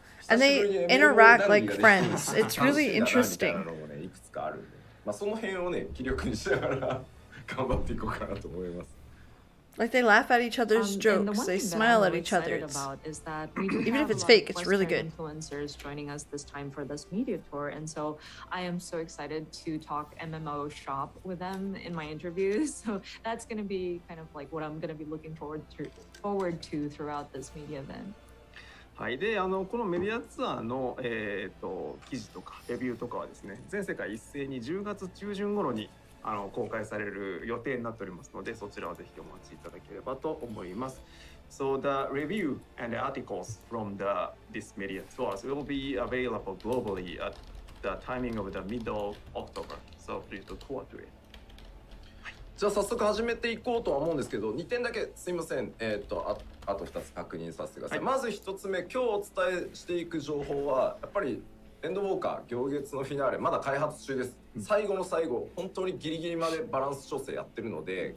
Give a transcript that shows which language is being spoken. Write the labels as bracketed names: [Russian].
[English] And they interact like friends. It's really interesting. [Japanese] その辺をね、気力にしながら頑張っていこうかなと思います。 [English] Like they laugh at each other's jokes, they smile at each other. Even if it's fake, it's really good. Influencers joining us this time for this media tour, and so I am so excited to talk MMO shop with them in my interviews. So that's going to be kind of like what I'm going to be looking forward to throughout this media event. [Japanese] はい、でこのメディアツアーの、記事とかレビューとかはですね、全世界一斉に10月中旬頃に公開される予定になっておりますので、そちらをぜひお待ちいただければと思います。 [English] So the review and the articles from this media tours will be available globally at the timing of the middle of October. So please look forward to it. [Japanese] じゃあ早速始めていこうとは思うんですけど、2点だけすいません。あと2つ確認させてください。はい、まず1つ目、今日お伝えしていく情報はやっぱりエンドウォーカー行月のフィナーレまだ開発中です。最後の最後、本当にギリギリまでバランス調整やってるので、